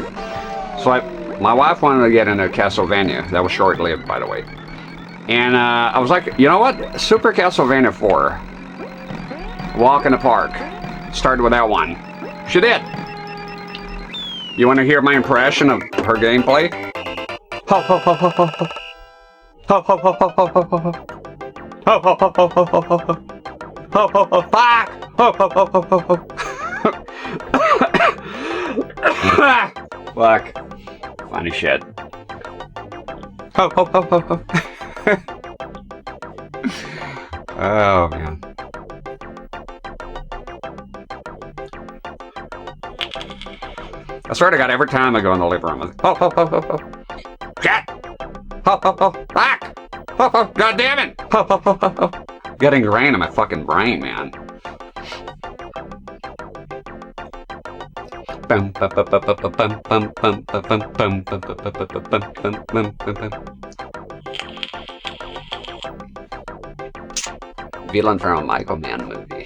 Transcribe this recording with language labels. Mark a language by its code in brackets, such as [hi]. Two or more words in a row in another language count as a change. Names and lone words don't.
[en] So my wife wanted to get into Castlevania. That was short-lived, by the way. And I was like, you know what? Super Castlevania 4. Walk in the park. Started with that one. She did. You want to hear my impression of her gameplay? Ho ho ho ho ho ho. Ho ho ho ho ho ho ho. Ho ho ho ho ho ho ho. Ho ho ho. Fuck. Ho ho ho ho ho ho. Fuck. Funny shit. Ho ho ho ho ho. Oh man. I swear to God, every time I go in the living room, ho ho ho ho ho. Shit! Ho ho ho. Fuck! Ho ho. God damn it! Ho ho ho ho ho. Getting ingrained in my fucking brain, man. Villain from a Michael Mann movie.